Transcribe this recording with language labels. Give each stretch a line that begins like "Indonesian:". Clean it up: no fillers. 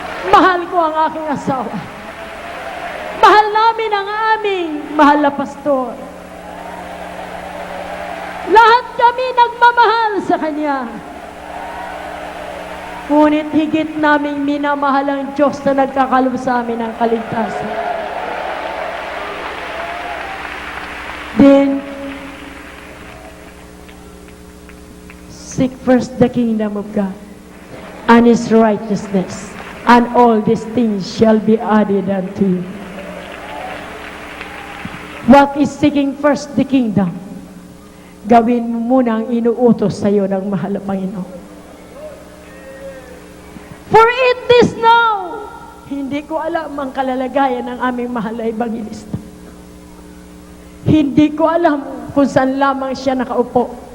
Filipino: Mahal ko ang aking asawa. Mahal namin ang aming mahal na pastor. Lahat kami nagmamahal sa Kanya. Ngunit higit naming minamahal ang Diyos na nagkakalob sa amin ng kaligtasan.
English: Then, seek first the kingdom of God and His righteousness, and all these things shall be added unto you. What is seeking first the kingdom?
Filipino: Gawin mo muna ang inuutos sa iyo ng mahal na Panginoon.
English: For it is now.
Filipino: Hindi ko alam ang kalalagayan ng aming mahal na ebanghilista. Hindi ko alam kung saan lamang siya nakaupo.